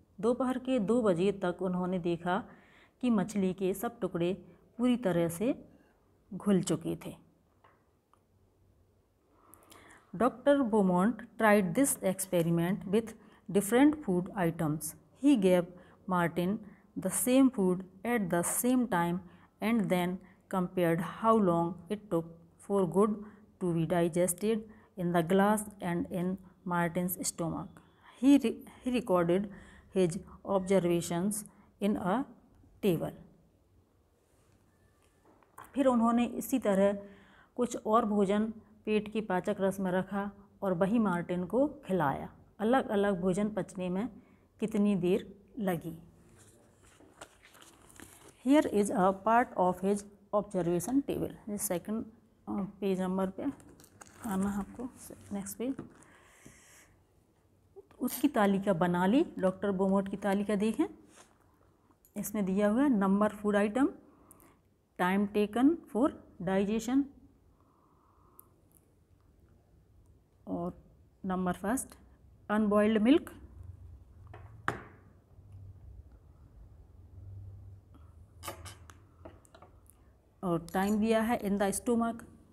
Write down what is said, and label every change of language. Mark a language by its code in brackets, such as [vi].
[hi] दोपहर के 2 बजे तक उन्होंने देखा कि मछली के सब टुकड़े पूरी तरह से घुल चुके थे। [en] Doctor Beaumont tried this experiment with different food items. He gave Martin the same food at the same time and then compared how long it took for good to be digested in the glass and in Martin's stomach. He recorded his observations in a table. [hi] फिर उन्होंने इसी तरह कुछ और भोजन पेट के पाचक रस में रखा और वही मार्टिन को खिलाया। अलग अलग भोजन पचने में कितनी देर लगी। [en] Here is a part of his observation table. [hi] इस सेकंड पेज नंबर पे आना आपको, नेक्स्ट पेज। उसकी तालिका बना ली। डॉक्टर बोमोट की तालिका देखें, इसमें दिया हुआ है [en] number food item, time taken for digestion [hi] और [en] number first unboiled milk, [hi] और टाइम दिया है [en] In the stomach.